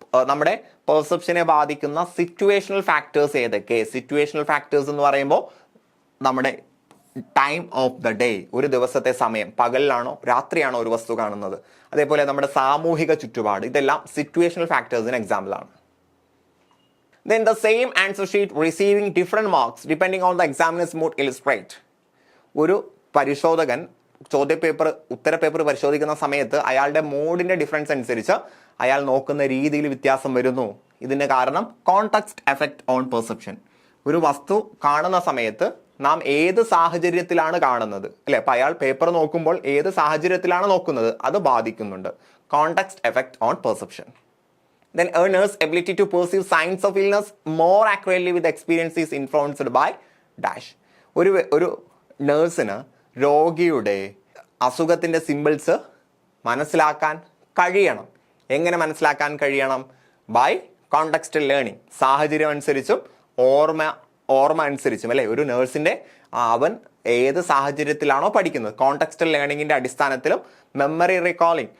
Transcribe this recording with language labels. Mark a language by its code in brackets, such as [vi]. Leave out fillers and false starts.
[ml] നമ്മുടെ പെർസെപ്ഷനെ ബാധിക്കുന്ന situational factors ഏതൊക്കെ? സിറ്റുവേഷണൽ ഫാക്ടേഴ്സ് എന്ന് പറയുമ്പോൾ നമ്മുടെ ടൈം ഓഫ് ദ ഡേ, ഒരു ദിവസത്തെ സമയം, പകലിലാണോ രാത്രിയാണോ ഒരു വസ്തു കാണുന്നത്, അതേപോലെ നമ്മുടെ സാമൂഹിക ചുറ്റുപാട്, ഇതെല്ലാം സിറ്റുവേഷണൽ ഫാക്ടേഴ്സിന് എക്സാമ്പിൾ ആണ്. [en] Then the same answer sheet receiving different marks depending on the examiner's mood illustrate. [ml] ഒരു പരിശോധകൻ ഉത്തര പേപ്പർ പരിശോധിക്കുന്ന സമയത്ത് അയാളുടെ മൂഡിന്റെ ഡിഫറൻസ് അനുസരിച്ച് അയാൾ നോക്കുന്ന രീതിയിൽ വ്യത്യാസം വരുന്നു. ഇതിന്റെ കാരണം [en] Context effect on perception. [ml] ഒരു വസ്തു കാണുന്ന സമയത്ത് നാം ഏത് സാഹചര്യത്തിലാണ് കാണുന്നത് അല്ലെ, അപ്പൊ അയാൾ പേപ്പർ നോക്കുമ്പോൾ ഏത് സാഹചര്യത്തിലാണ് നോക്കുന്നത് അത് ബാധിക്കുന്നുണ്ട്. [en] Context effect on perception. Then earner's ability to perceive signs of illness more accurately with experience is influenced by dash. [ml] ഒരു നേഴ്സിന് രോഗിയുടെ അസുഖത്തിന്റെ സിമ്പിൾസ് മനസ്സിലാക്കാൻ കഴിയണം. എങ്ങനെ മനസ്സിലാക്കാൻ കഴിയണം? [en] By contextual learning. [ml] സാഹചര്യം അനുസരിച്ചും ഓർമ്മ അനുസരിച്ചും അല്ലെ. ഒരു നേഴ്സിന്റെ അവൻ ഏത് സാഹചര്യത്തിലാണോ പഠിക്കുന്നത്, കോണ്ടെക്സ്റ്റൽ ലേണിംഗിന്റെ അടിസ്ഥാനത്തിലും മെമ്മറി റീകോളിംഗ്.